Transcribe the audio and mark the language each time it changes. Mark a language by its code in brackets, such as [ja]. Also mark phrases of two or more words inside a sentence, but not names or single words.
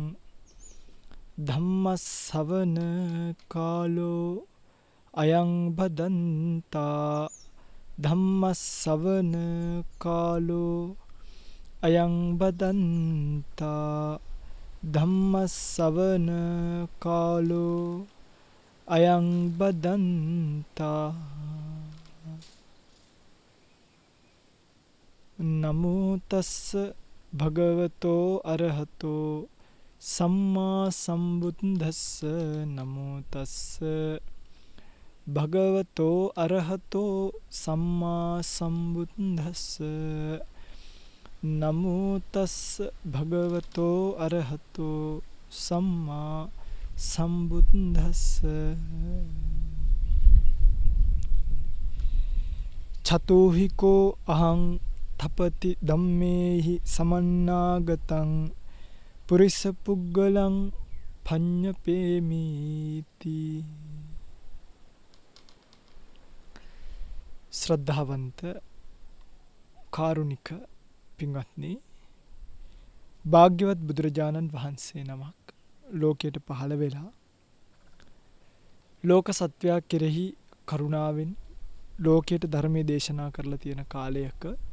[pi] ධම්මස්සවන කාලෝ අයං බදන්තා ධම්මස්සවන කාලෝ අයං බදන්තා ධම්මස්සවන කාලෝ අයං බදන්තා නමෝ තස්ස භගවතෝ අරහතෝ සම්මා සම්බුද්දස්ස නමෝ තස්ස භගවතෝ අරහතෝ සම්මා සම්බුද්දස්ස නමෝ තස්ස භගවතෝ අරහතෝ සම්මා සම්බුද්දස්ස චතෝහිකෝ අහං තපති ධම්මේහි සමන්නාගතං පුරිස පුග්ගලං පඤ්ඤපේමීති. [si] ශ්‍රද්ධාවන්ත කාරුණික පින්වත්නි, භාග්‍යවත් බුදුරජාණන් වහන්සේ නමක් ලෝකයට පහළ වෙලා ලෝක සත්වයා කෙරෙහි කරුණාවෙන් ලෝකයට ධර්මයේ දේශනා කරලා තියෙන කාලයක